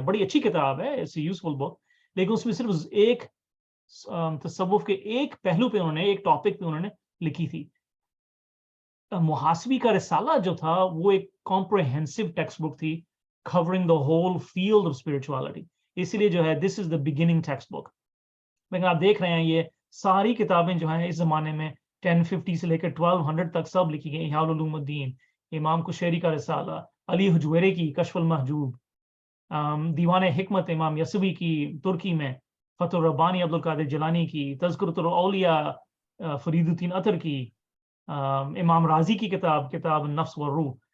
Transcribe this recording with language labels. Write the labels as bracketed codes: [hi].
[ur] بڑی اچھی کتاب ہے, [en] it's useful book, [ur] لیکن اس میں صرف ایک تصوف کے ایک پہلو پہ انہوں نے, ایک ٹاپک پہ انہوں نے لکھی تھی. محاسبی کا رسالہ جو تھا وہ ایک کمپریہنسو ٹیکسٹ بک تھی, [en] covering the whole field of spirituality. [ur] اس لیے جو ہے [en] this is the beginning text book. [ur] لیکن آپ دیکھ رہے ہیں یہ ساری کتابیں جو ہیں اس زمانے میں 1050 سے لے کر 1200 تک سب لکھی گئی. احیاء العلوم الدین, امام کشیری کا رسالہ, علی حجویری کی کشف المحجوب, دیوان حکمت امام یسوی کی ترکی میں, فتح الربانی عبد القادر جیلانی کی, تذکرۃ الاولیاء فرید الدین اطہر کی, امام رازی کی کتاب النفس والروح.